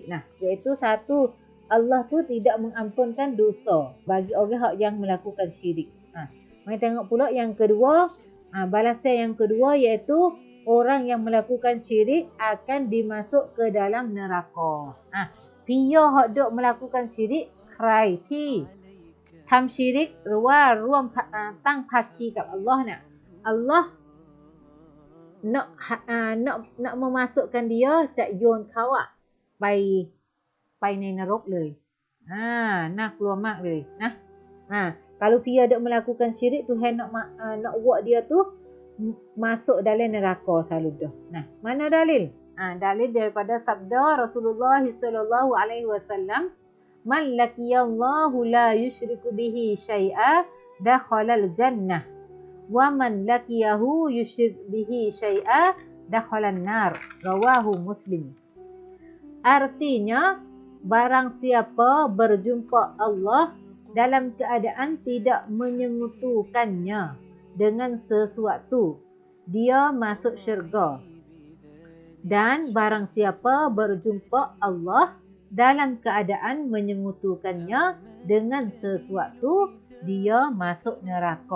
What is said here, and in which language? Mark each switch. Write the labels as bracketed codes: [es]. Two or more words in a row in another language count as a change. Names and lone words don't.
[ms] Iaitu satu, Allah tu tidak mengampunkan dosa bagi orang yang melakukan syirik. Mari tengok pula yang kedua. Balasan yang kedua iaitu orang yang melakukan syirik akan dimasuk ke dalam neraka. Dia hak duk melakukan syirik, [th] ใครที่ทำชิริกหรือว่าร่วมตั้งภาคีกับอัลลอฮ์เนี่ยอัลลอฮ์ [ms] nak memasukkan dia cak yon kawak [th] ไปในนรกเลยน่ากลัวมากเลยนะ [ms] kalau dia dok melakukan syirik, Tuhan nak buat dia tu masuk dalam neraka selalu dah. Nah, mana dalil? Dalil daripada sabda Rasulullah [ar] صلى الله عليه وسلم من لقي الله لا يشرك به شيئا دخل الجنة ومن لقيه يشرك به شيئا دخل النار." رواه مسلم. [ms] Artinya, barang siapa berjumpa Allah dalam keadaan tidak menyengutukannya dengan sesuatu, dia masuk syurga. Dan barang siapa berjumpa Allah dalam keadaan menyengutukannya dengan sesuatu, dia masuk neraka.